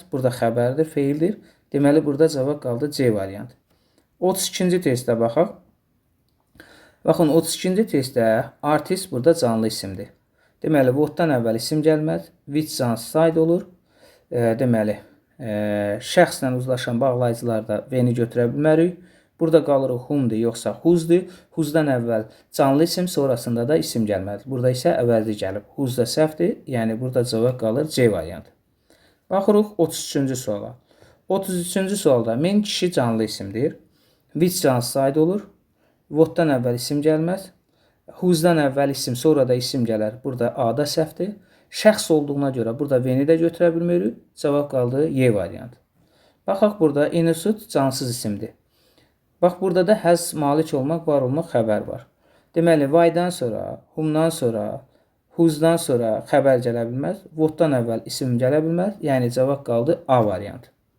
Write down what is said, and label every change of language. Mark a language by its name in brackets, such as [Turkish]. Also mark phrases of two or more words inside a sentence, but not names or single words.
[Azerbaijani] Burada xəbərdir, feildir. Deməli, burada cavab qaldı C variantı. 32-ci testə baxaq. Baxın, 32-ci testdə artist burada canlı isimdir. Deməli, whatdan əvvəl isim gəlməz. Which cansız aid olur. Deməli, şəxslə uzlaşan bağlayıcılarda when-i götürə bilmərik. Burada qalırıq whom'dur, yoxsa whose'dur. Whose'dan əvvəl canlı isim, sonrasında da isim gəlməlidir. Burada isə əvəzli gəlib. Whose da səhvdir, yəni burada cavab qalır C variantı. Baxırıq 33-cü suala. 33-cü sualda men kişi canlı isimdir. Which cansız aid olur. Whatdan əvvəl isim gəlməz. Whose'dan əvvəl isim, sonra da isim gələr. Burada A da səhvdir. Şəxs olduğuna görə burada when-i də götürə bilmirik. Cavab qaldı Y variantı. Baxaq, burada innocent cansız isimdir. Bax, burada da has malik olmaq, var olmaq xəbər var. Deməli, why-dan sonra, whom-dan sonra, whose-dan sonra xəbər gələ bilməz. Whatdan əvvəl isim gələ bilməz. Yəni, cavab qaldı A variantı.